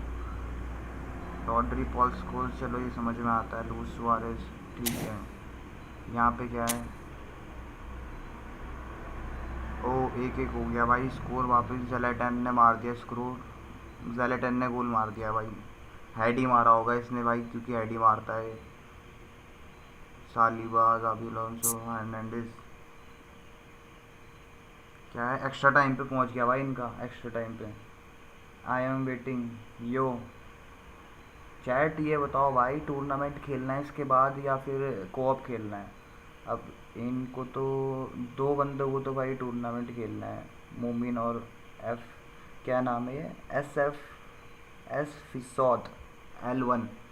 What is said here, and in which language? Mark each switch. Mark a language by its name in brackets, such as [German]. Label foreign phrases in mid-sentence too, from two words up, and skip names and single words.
[Hindi] रॉड्री, पॉल स्कोल्स, चलो ये समझ में आता है। लुइस सुआरेज, ठीक है। यहाँ पे क्या है? ओ 1-1 हो गया भाई स्कोर वापस। ज़ेलेटन ने मार दिया स्कोर, ज़ेलेटन ने गोल मार दिया भाई। हेड ही मारा होगा इसने भाई, क्योंकि हेड ही मारता है। सालिबा, ज़ाबी अलोंसो, हर्नांडिस। क्या है? [English] extra time [Hindi] पे पहुंच गया भाई इनका, [English] extra time [Hindi] पे। [English] I am waiting. yo chat [Hindi] ये बताओ भाई, टूर्नामेंट खेलना है इसके बाद या फिर कोऑप खेलना है? अब इनको तो 2 बंदों को तो भाई टूर्नामेंट खेलना है, मोमिन और एफ, क्या नाम है ये, एस फिसौद L1।